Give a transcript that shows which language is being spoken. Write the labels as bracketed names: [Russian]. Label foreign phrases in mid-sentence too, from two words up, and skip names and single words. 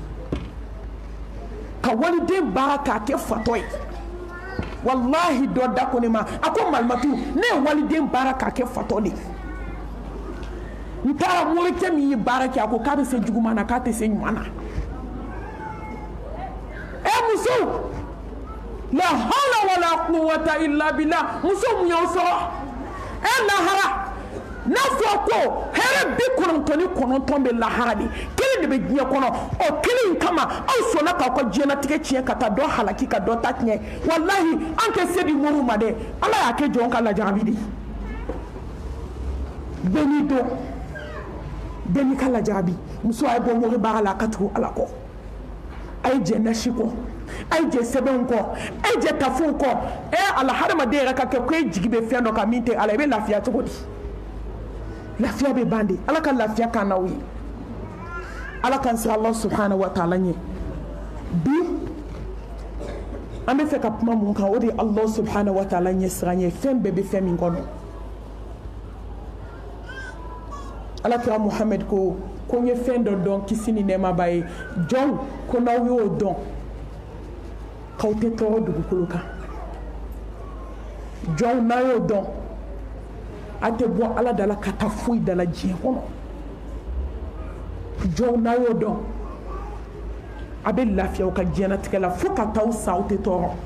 [Bambara] ka waliden baara k'a kɛ fatɔ ye wallahi dɔ da ko ne ma a ko malimatu ne ye waliden baara k'a kɛ fatɔ de ye n taara morikɛ min ye baara kɛ a ko k'a bɛ se juguman na k'a tɛ se ɲuman na muso [Arabic] لا حول ولا قوة إلا بالله [Bambara] muso mun y'aw sɔrɔ lahara n'a fɔ ko hɛrɛ 99 bɛ lahara de kelen de bɛ diɲɛ kɔnɔ o kelen kama aw sɔnna k'aw ka diɲɛlatigɛ tiɲɛ ka taa dɔ halaki ka dɔ ta tiɲɛ wallahi an tɛ se di mɔriw ma dɛ ala y'a kɛ jɔn ka lajarabi de bɛɛ n'i don bɛɛ n'i ka lajarabi muso a ye bɔ mɔri baara la a ka tugu ala kɔ a ye jɛ nasi kɔ a ye jɛ sɛbɛnw kɔ a ye jɛ tafow kɔ ala hadamaden yɛrɛ ka kɛ ko e jigi bɛ fɛn dɔ kan min tɛ ala i bɛ lafiya cogo di lafiya bɛ ban de ala ka lafiya kan n'aw ye ala k'an sira [Arabic] الله سبحانه وتعالى [Bambara] ɲɛ bi an bɛ fɛ ka kuma mun kan o de ye [Arabic] الله سبحانه وتعالى [Bambara] ɲɛ siran ye fɛn bɛɛ bɛ fɛn min kɔnɔ ala kira Muhammad ko n ye fɛn dɔ dɔn kisi ni nɛɛma b'a ye jɔnw ko n'aw y'o dɔn k'aw tɛ tɔɔrɔ dugukolo kan jɔnw n'a y'o dɔn a tɛ bɔ ala dala ka taa foyi dala diɲɛ kɔnɔ jɔnw n'a y'o dɔn a bɛ lafiya u ka diɲɛlatigɛ la fo ka taa u sa u tɛ tɔɔrɔ